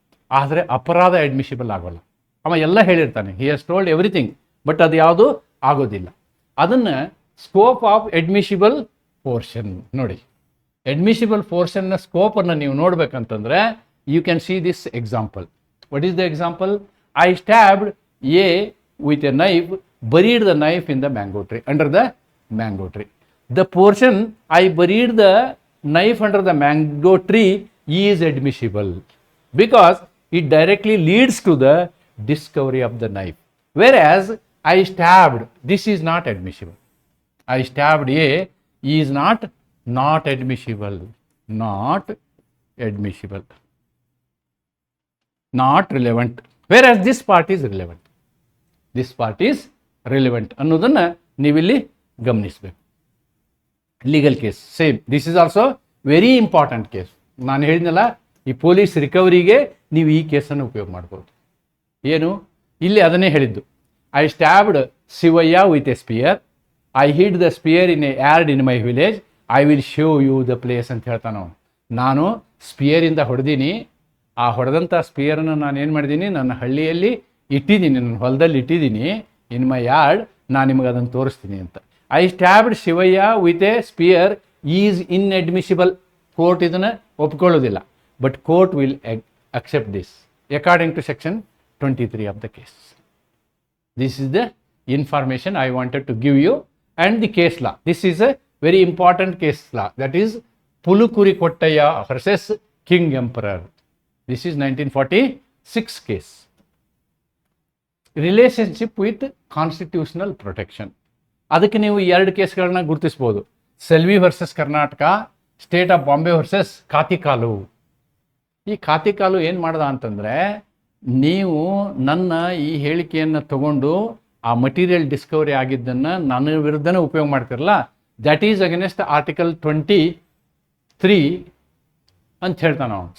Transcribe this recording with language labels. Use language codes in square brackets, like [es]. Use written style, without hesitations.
[kn] ಆದರೆ ಅಪರಾಧ ಅಡ್ಮಿಷಿಬಲ್ ಆಗೋಲ್ಲ. ಅವ ಎಲ್ಲ ಹೇಳಿರ್ತಾನೆ, [en] he has told everything, [kn] but ಅದು ಯಾವುದು ಆಗೋದಿಲ್ಲ. [en] ಅದನ್ನು scope of admissible portion ನೋಡಿ. [kn] ಅಡ್ಮಿಷಿಬಲ್ ಪೋರ್ಷನ್ನ ಸ್ಕೋಪನ್ನು ನೀವು ನೋಡ್ಬೇಕಂತಂದ್ರೆ [en] You can see this example. What is the example? I stabbed a with a knife, buried the knife in the mango tree, under the mango tree. The portion I buried the knife under the mango tree is admissible because it directly leads to the discovery of the knife. Whereas I stabbed, this is not admissible. I stabbed A is not admissible, not admissible, not relevant. Whereas this part is relevant. This part is relevant [kn] ಅನ್ನೋದನ್ನು ನೀವಿಲ್ಲಿ ಗಮನಿಸಬೇಕು. [en] Legal case same, this is also very important case. [kn] ನಾನು ಹೇಳಿದ್ನಲ್ಲ, ಈ police ರಿಕವರಿಗೆ ನೀವು ಈ ಕೇಸನ್ನು ಉಪಯೋಗ ಮಾಡ್ಬೋದು. ಏನು ಇಲ್ಲಿ ಅದನ್ನೇ ಹೇಳಿದ್ದು, [en] I stabbed Shivayya with a spear, I hid the spear in a yard in my village, I will show you the place [kn] ಅಂತ ಹೇಳ್ತಾನೆ ಅವನು. ನಾನು ಸ್ಪಿಯರಿಂದ ಹೊಡೆದೀನಿ, ಆ ಹೊಡೆದಂಥ ಸ್ಪಿಯರನ್ನು ನಾನು ಏನು ಮಾಡಿದ್ದೀನಿ, ನನ್ನ ಹಳ್ಳಿಯಲ್ಲಿ ಇಟ್ಟಿದ್ದೀನಿ, ನನ್ನ ಹೊಲದಲ್ಲಿ ಇಟ್ಟಿದ್ದೀನಿ, [en] in my yard, [kn] ನಾನು ನಿಮಗೆ ಅದನ್ನು ತೋರಿಸ್ತೀನಿ ಅಂತ. [en] I stabbed Shivayya with a spear is inadmissible. [kn] Court ಇದನ್ನು ಒಪ್ಕೊಳ್ಳೋದಿಲ್ಲ, [en] But court will accept this according to section 23 of the case. This is the information I wanted to give you. And the case law, this is a very important case law, that is Pulukuri Kottaya versus King Emperor. This is 1946 case. Relationship with constitutional protection. [kn] ಅದಕ್ಕೆ ನೀವು 2 ಕೇಸ್ಗಳನ್ನ ಗುರುತಿಸ್ಬೋದು. [en] Selvi versus Karnataka, state of Bombay versus Kathi Kalu. [kn] ಈ ಕಾತಿಕಾಲು ಏನು ಮಾಡ್ದ ಅಂತಂದರೆ, ನೀವು ನನ್ನ ಈ ಹೇಳಿಕೆಯನ್ನು ತಗೊಂಡು ಆ ಮಟೀರಿಯಲ್ ಡಿಸ್ಕವರಿ ಆಗಿದ್ದನ್ನು ನನ್ನ ವಿರುದ್ಧನೇ ಉಪಯೋಗ ಮಾಡ್ತಿರಲ್ಲ, [en] that is against article 23 [kn] ಅಂತ ಹೇಳ್ತಾನೆ ಅವನು.